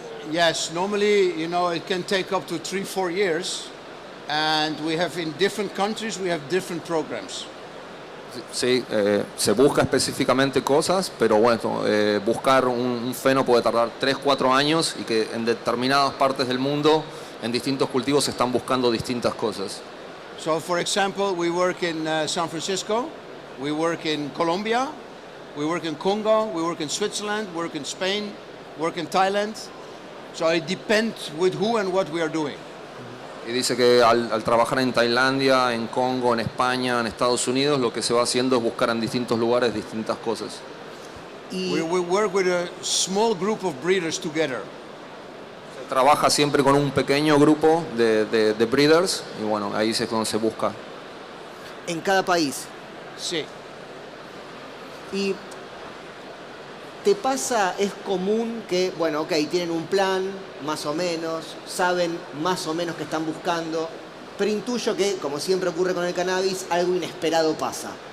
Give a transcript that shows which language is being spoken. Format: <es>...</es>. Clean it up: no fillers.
<en>Yes, normally, you know, it can take up to 3-4 years, and we have in different countries, we have different programs.</en> <es>Sí, se busca específicamente cosas, pero bueno, buscar un feno puede tardar 3-4 años, y que en determinadas partes del mundo, en distintos cultivos, se están buscando distintas cosas.</es> <en>So, for example, we work in San Francisco, we work in Colombia, we work in Congo, we work in Switzerland, we work in Spain, work in Thailand. So it depends with who and what we are doing.</en> <es>Y dice que al trabajar en Tailandia, en Congo, en España, en Estados Unidos, lo que se va haciendo es buscar en distintos lugares distintas cosas. Y</es> <en>We work with a small group of breeders together.</en> <es>Trabaja siempre con un pequeño grupo de breeders y bueno, ahí es donde se busca. en cada país. Sí. Y te pasa, es común que, bueno, ok, tienen un plan, más o menos, saben más o menos qué están buscando, pero intuyo que, como siempre ocurre con el cannabis, algo inesperado pasa.</es>